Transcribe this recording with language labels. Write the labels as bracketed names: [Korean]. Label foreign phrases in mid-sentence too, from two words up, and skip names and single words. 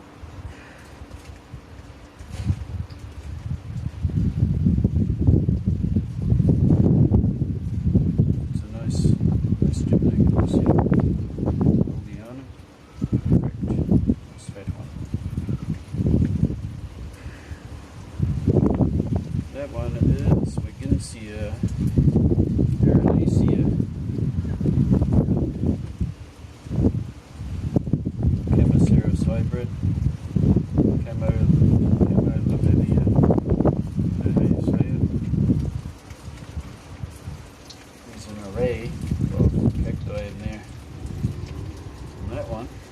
[English] It's a nice gymnasium. Oleanum. Correct. Nice fat one. That one is Wigginsia Aerolacea. Chemaceros hybrid. Camelobivia. There's an array of cacti in there. And that one.